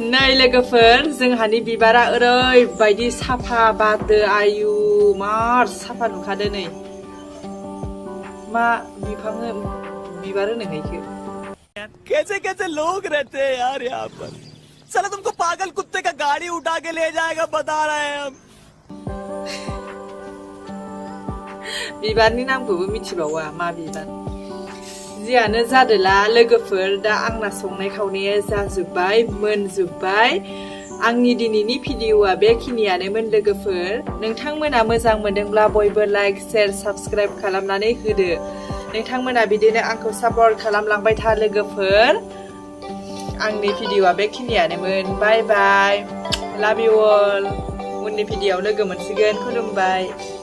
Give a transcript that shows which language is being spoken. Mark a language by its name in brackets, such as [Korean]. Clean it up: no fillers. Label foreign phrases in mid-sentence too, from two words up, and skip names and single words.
[Bodo] लोगोफोर जोंहानि बिबारा ओरैबायदि साफा बारदो आयु मार साफा नुखादो नै मा बिफां बिबार होनो इखो [Hindi] कैसे कैसे लोग रहते हैं यार यहाँ पर साला तुमको पागल कुत्ते का गाड़ी उठा के ले जाएगा बता रहे हैं हम [Bodo] बिबारनि नामखौबो मिथिबावा मा बिबार जियानो जादोला लोगोफोर दा आंना संनाय खावनाया जाजोब्बाय मोनजोब्बाय आंनि दिनैनि भिडिअआ बेखिनियानोमोन लोगोफोर नोंथांमोना मोजां मोनदोंब्ला बयबो [English] like share subscribe [Bodo] खालामनानै होदो नोंथांमोना बिदिनो आंखौ सापर्ट खालामलांबाय था लोगोफोर आंनि भिडिअआ बेखिनियानोमोन [English] bye bye love you all [Bodo] उननि भिडिअआव लोगो मोनसिगोन खुलुमबाय